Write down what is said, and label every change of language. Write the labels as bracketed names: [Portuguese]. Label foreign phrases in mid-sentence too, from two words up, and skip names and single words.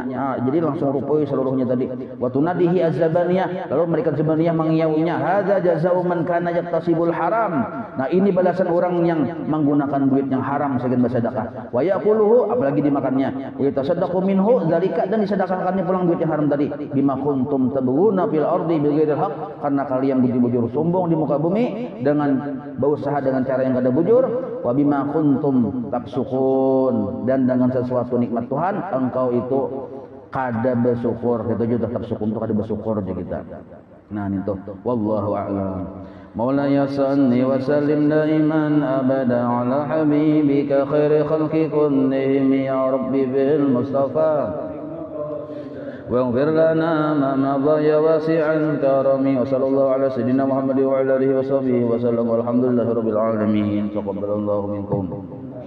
[Banjar] Jadi langsung rupoi seluruhnya tadi. [Arabic] وتناديه الزبانية, [Banjar] lalu mereka zabaniyah mengiaunya, [Arabic] هذا جزاء من كان يكتسب الحرام. [Banjar] Nah, ini balasan orang yang menggunakan duit yang haram sebagai bersedekah. [Arabic] ويأكله, [Banjar] apalagi dimakannya. [Arabic] ويتصدق منه ذلك, [Banjar] dan disedekahkannya pulang duit yang haram tadi. [Arabic] بما كنتم تبغون في الأرض بغير الحق, [Banjar] karena kalian bujur-bujur sombong di muka bumi dengan berusaha dengan cara yang kada bujur. [Arabic] وبما كنتم تفسقون, [Banjar] dan dengan sesuatu nikmat Tuhan engkau itu kada bersyukur. Itu juga tafsukun itu kada bersyukur aja kita. [Arabic] Nah, itu والله أعلم مولاي صل وسلم دائما أبدا على حبيبك خير خلق كلهم يا ربي بالمصطفى واغفر لنا ما مضى يا واسع الكرم وصلى الله على سيدنا محمد وعلى اله وصحبه وسلم والحمد لله رب العالمين تقبل الله منكم.